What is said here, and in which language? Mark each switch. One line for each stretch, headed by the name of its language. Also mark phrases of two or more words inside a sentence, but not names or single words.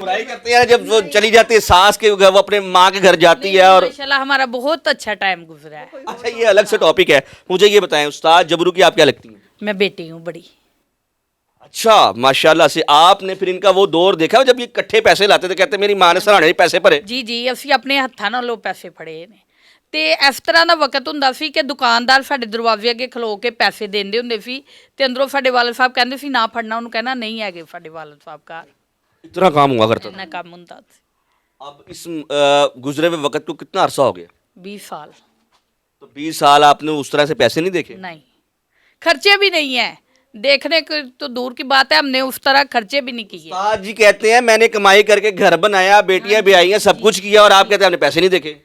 Urdu: برائی کرتے ہیں جب وہ چلی جاتی ہے ساس کے گھر، وہ اپنے ماں کے گھر جاتی ہے. اور ماشاءاللہ ہمارا بہت اچھا ٹائم گزرا ہے. اچھا یہ الگ سے ٹاپک ہے. مجھے یہ بتائیں استاد جبرو کی آپ کیا لگتی ہیں؟ میں بیٹی ہوں بڑی. اچھا ماشاءاللہ سے آپ نے پھر ان کا وہ دور دیکھا جب یہ کٹھے پیسے لاتے تھے، کہتے میری ماں نے سرانے پیسے بھرے.
Punjabi: جی اسی اپنے ہاتھਾਂ ਨਾਲ ਪੈਸੇ ਫੜੇ ਨੇ ਤੇ ਇਸ ਤਰ੍ਹਾਂ ਦਾ ਵਕਤ ਹੁੰਦਾ ਸੀ ਕਿ ਦੁਕਾਨਦਾਰ ਸਾਡੇ ਦਰਵਾਜ਼ੇ ਅੱਗੇ ਖਲੋ ਕੇ ਪੈਸੇ ਦਿੰਦੇ ਹੁੰਦੇ ਸੀ ਤੇ ਅੰਦਰੋਂ ਸਾਡੇ ਵਾਲਦ ਸਾਹਿਬ ਕਹਿੰਦੇ ਸੀ ਨਾ ਫੜਨਾ, ਉਹਨੂੰ ਕਹਿਣਾ ਨਹੀਂ ਹੈਗੇ ਸਾਡੇ ਵਾਲਦ ਸਾਹਿਬ ਘਰ.
Urdu: اتنا کام ہوا کرتا تھا.
Punjabi: ਇੰਨਾ ਕੰਮ ਹੁੰਦਾ ਸੀ.
Urdu: اب اس گزرے ہوئے وقت کو کتنا عرصہ ہو گیا؟ 20 سال. تو 20 سال آپ نے اس طرح سے پیسے نہیں دیکھے؟ نہیں، خرچے بھی نہیں ہیں، دیکھنے کو تو دور کی بات ہے، ہم نے اس طرح خرچے بھی نہیں کیے. استاد جی کہتے ہیں میں نے کمائی کر کے گھر بنایا، بیٹیاں بھی آئی ہیں، سب کچھ کیا، اور آپ کہتے ہیں ہم نے پیسے نہیں دیکھے.